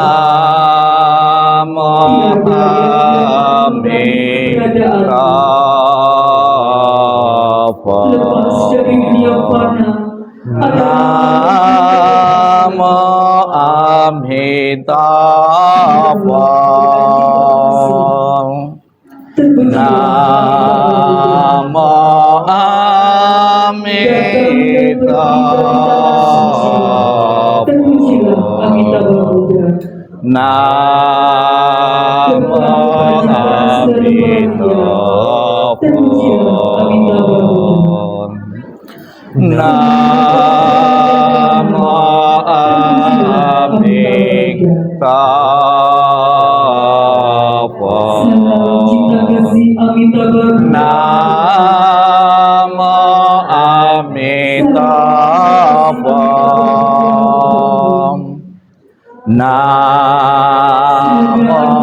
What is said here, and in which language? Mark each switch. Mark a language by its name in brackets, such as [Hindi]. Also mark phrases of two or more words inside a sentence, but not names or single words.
[Sanskrit] Namo Amitabha. [Indonesian] Lepas dari dunia fana, [Sanskrit] Namo Amitabha. Namo Amitabha. [Indonesian] terpujilah Amitabha Buddha. [Sanskrit] Namo Amitabha. [Indonesian] Terpujilah Amitabha Buddha. [Sanskrit] Namo Amitabha. [Indonesian] Salam cinta kasih Amitabha [Sanskrit] Namo Amitabha. Namo